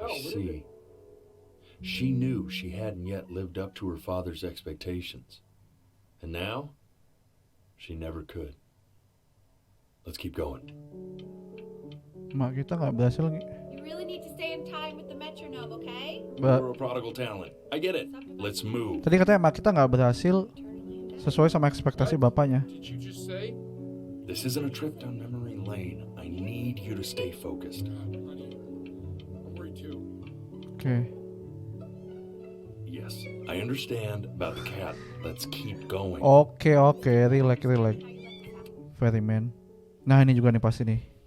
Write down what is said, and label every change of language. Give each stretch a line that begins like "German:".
English: See, she knew she hadn't yet lived up to her father's expectations. And now, she never could. Let's keep going.
Indonesian: Mak kita nggak berhasil.
English: You really need to stay in time with the metronome, okay? You're a prodigal talent. I get it. Let's move.
Indonesian: Tadi katanya mak kita nggak berhasil sesuai sama ekspektasi bapaknya.
English: Did you just say? This isn't a trip down memory lane. I need you to stay focused. Honey, I'm worried too. Oke. Yes, I understand about the cat. Let's keep going.
Indonesian: Oke, relax. Ferryman. Nah, ini juga nih pasti nih.